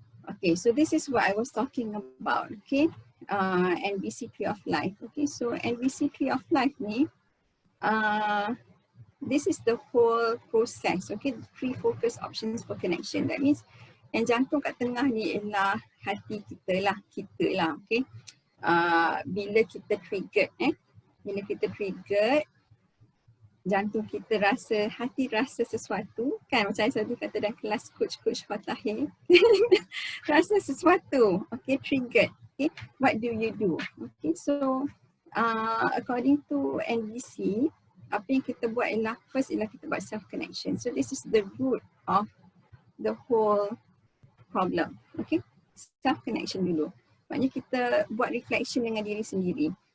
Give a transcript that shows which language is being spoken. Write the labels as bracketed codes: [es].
[en] Okay, so this is what I was talking about. Okay, NBC Tree of Life. Okay, so NBC Tree of Life ni, this is the whole process. Okay, 3 focus options for connection. [ms] That means yang jantung kat tengah ni ialah hati kita lah. Okay, bila kita triggered, bila kita triggered, jantung kita rasa, hati rasa sesuatu kan, macam saya selalu kata dalam kelas coach Fatahir. Rasa sesuatu, okay, triggered. [en] Okay, what do you do? [ms] Okay, so according to NDC, apa yang kita buat ialah first ialah kita buat self connection. [en] So this is the root of the whole problem. Okay, self connection dulu. [ms] Maknanya kita buat reflection dengan diri sendiri.